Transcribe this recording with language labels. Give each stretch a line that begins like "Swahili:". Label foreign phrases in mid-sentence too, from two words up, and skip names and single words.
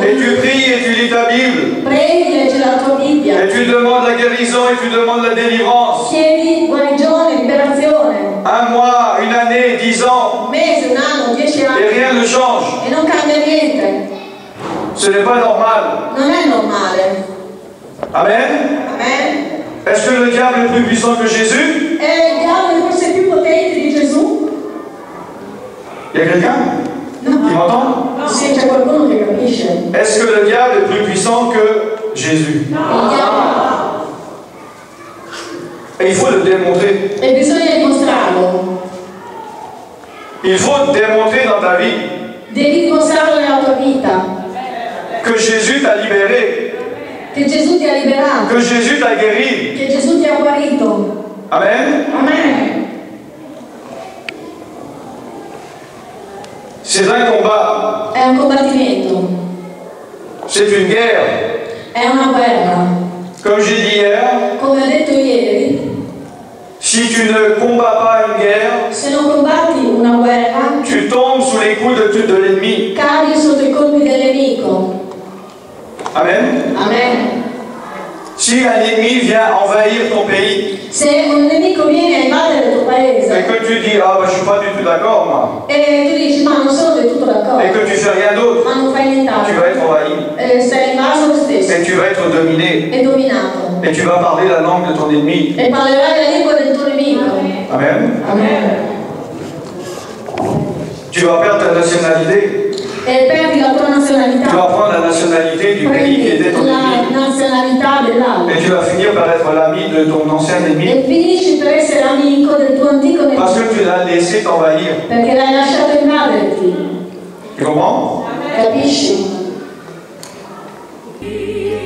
French: Et tu pries et tu lis ta Bible.
Italian: preghi, leggi la tua Bibbia,
French: Et tu demandes la guérison et tu demandes la délivrance.
Italian: chiedi guarigione, liberazione,
French: Un mois, une année, 10 ans,
Italian: un mese, un anno, 10
French: et
Italian: anni,
French: rien ne change.
Italian: e non cambia niente.
French: Ce n'est pas normal.
Italian: Non è normale.
French: Amen.
Italian: Amen.
French: Est-ce que le diable est plus puissant que Jésus?
Italian: E il diavolo è forse più potente di Gesù?
French: Il y a quelqu'un qui m'entend?
Italian: Sì, c'è qualcuno che capisce.
French: Est-ce que le diable est plus puissant que Jésus?
Italian: Il diavolo.
French: Et il faut le démontrer.
Italian: E bisogna dimostrarlo.
French: Il faut démontrer dans ta vie
Italian: Devi dimostrarlo nella tua vita.
French: que Jésus t'a libéré,
Italian: Che Gesù ti ha liberato.
French: que Jésus t'a guéri.
Italian: Che Gesù ti ha guarito.
French: Amen.
Italian: Amen.
French: C'est un combat,
Italian: È un combattimento.
French: c'est une guerre.
Italian: È una guerra.
French: Comme j'ai dit hier,
Italian: Come ho detto ieri,
French: si tu ne combats pas une guerre,
Italian: se non combatti una guerra,
French: tu tombes sous les coups de l'ennemi.
Italian: cadi sotto i colpi del nemico.
French: Amen.
Italian: Amen.
French: Si un ennemi vient envahir ton pays
Italian: Se un nemico viene a invadere il tuo
French: et
Italian: paese
French: que tu dis ah bah je suis pas du tout d'accord moi
Italian: e tu dici ma non sono del tutto d'accordo,
French: et que tu fais rien d'autre,
Italian: ma non fai
French: tu
Italian: nient'altro,
French: vas être envahi
Italian: stai invaso lo stesso
French: et tu vas être dominé
Italian: e dominato
French: et tu vas parler la langue de ton ennemi.
Italian: e parlerai la lingua del tuo nemico.
French: Amen.
Italian: Amen.
French: Tu vas perdre ta nationalité.
Italian: E perdi la tua nazionalità.
French: Tu vas prendre la nationalité du pays qui était ton ennemi.
Italian: La nazionalità dell'altro.
French: Et tu vas finir par être l'ami de ton ancien ennemi.
Italian: E finisci per essere amico del tuo antico nemico.
French: Parce que tu l'as laissé t'envahir.
Italian: Perché l'hai lasciato invaderti.
French: Tu comprends?
Italian: Capisci?